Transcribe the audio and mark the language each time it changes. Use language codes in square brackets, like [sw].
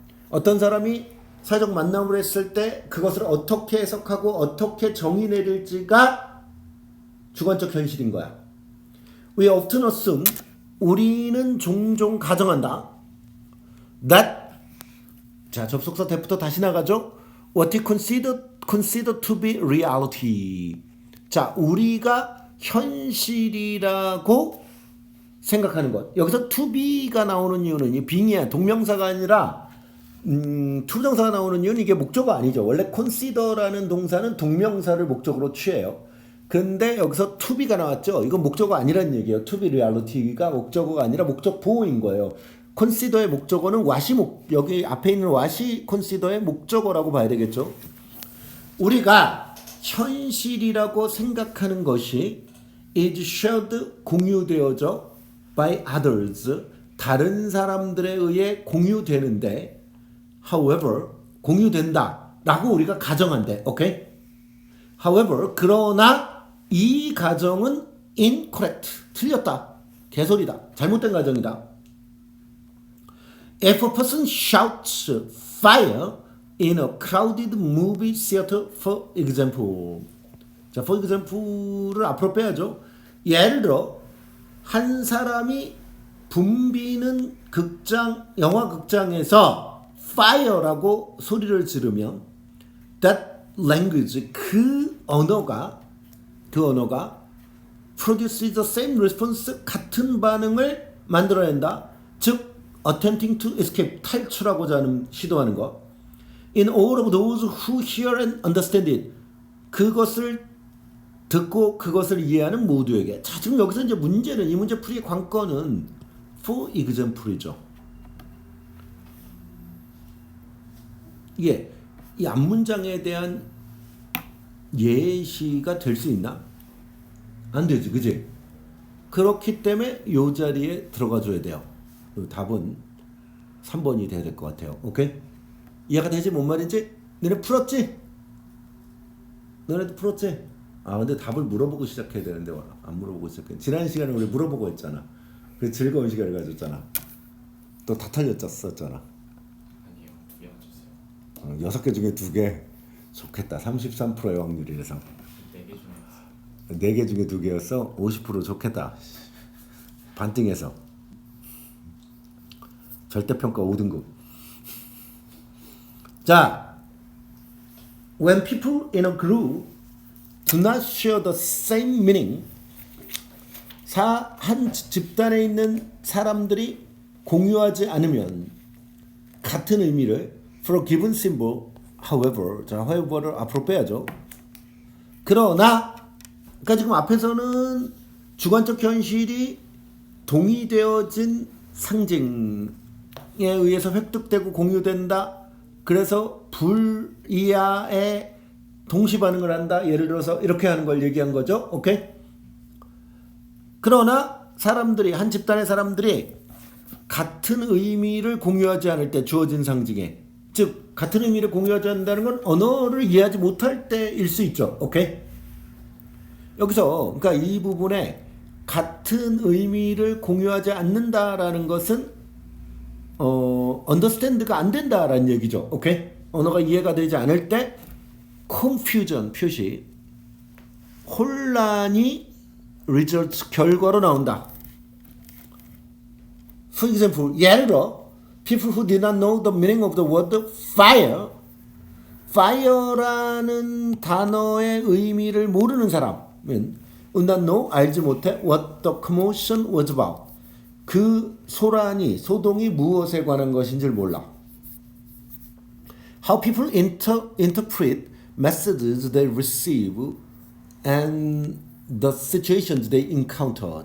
[ko] 어떤 사람이 사회적 만남을 했을 때 그것을 어떻게 해석하고 어떻게 정의 내릴지가 주관적 현실인 거야. [en] We often assume [ko] 우리는 종종 가정한다. That 자 접속사 대부터 다시 나가죠. [en] What we consider to be reality. [ko] 자 우리가 현실이라고 생각하는 것. 여기서 to be가 나오는 이유는 이 being이야. 동명사가 아니라 투부정사가 나오는 이유는 이게 목적어 아니죠. 원래 consider라는 동사는 동명사를 목적으로 취해요. 근데 여기서 to be가 나왔죠. 이건 목적어 아니라는 얘기예요. to be reality가 목적어가 아니라 목적 보호인 거예요. consider의 목적어는 여기 앞에 있는 what이 consider의 목적어라고 봐야 되겠죠. 우리가 현실이라고 생각하는 것이 [en] is shared [ko] 공유되어져 [en] by others [ko] 다른 사람들에 의해 공유되는데 however 공유된다 라고 우리가 가정한대. 오케이? however 그러나 이 가정은 incorrect 틀렸다. 개소리다. 잘못된 가정이다. [en] If a person shouts fire in a crowded movie theater for example. [ko] 자, for example를 앞으로 빼야죠. 예를 들어 한 사람이 붐비는 영화 극장에서 fire라고 소리를 지르면 [en] that language [ko] 그 언어가 [en] produces the same response [ko] 같은 반응을 만들어낸다. 즉 [en] attempting to escape [ko] 탈출하고자 하는 시도하는 것. [en] In all of those who hear and understand it [ko] 그것을 듣고 그것을 이해하는 모두에게. 자, 지금 여기서 이제 문제는 이 문제 풀이의 관건은 for example이죠. 이게 이 앞문장에 대한 예시가 될 수 있나? 안 되지, 그지? 그렇기 때문에 이 자리에 들어가 줘야 돼요. 답은 3번이 돼야 될 것 같아요. 오케이? 이해가 되지? 뭔 말인지? 너네 풀었지? 너네도 풀었지? 아 근데 답을 물어보고 시작해야 되는데 안 물어보고 시작해. 지난 시간에 우리 물어보고 했잖아. 그 즐거운 시간을 가졌잖아. 또 다 틀렸었잖아. 아니요, 예 맞췄어요. 6개 중에 2개 좋겠다. 33%의 확률이라서 4개 중에 4개 중에 2개였어. 50% 좋겠다. 반띵해서 절대평가 5등급. [en] 자, when people in a group do not share the same meaning, [ko] 한 집단에 있는 사람들이 공유하지 않으면 같은 의미를 [en] for a given symbol, however, [ko] 자, however를 앞으로 빼야죠. 그러나, 그러니까 지금 앞에서는 주관적 현실이 동의되어진 상징에 의해서 획득되고 공유된다. 그래서 불이하에 동시 반응을 한다. 예를 들어서 이렇게 하는 걸 얘기한 거죠. 오케이? 그러나 사람들이 한 집단의 사람들이 같은 의미를 공유하지 않을 때 주어진 상징에 즉 같은 의미를 공유하지 않는다는 건 언어를 이해하지 못할 때일 수 있죠. 오케이? 여기서 그러니까 이 부분에 같은 의미를 공유하지 않는다라는 것은 understand가 안 된다라는 얘기죠. 오케이? 언어가 이해가 되지 않을 때 confusion 표시 혼란이 result 결과로 나온다. [en] For example, [ko] 예를 들어 [en] people who did not know the meaning of the word fire [ko] fire라는 단어의 의미를 모르는 사람은 [en] would not know [ko] 알지 못해 [en] what the commotion was about 그 [ko] 소동이 무엇에 관한 것인지를 몰라. [en] How people interpret messages they receive and the situations they encounter.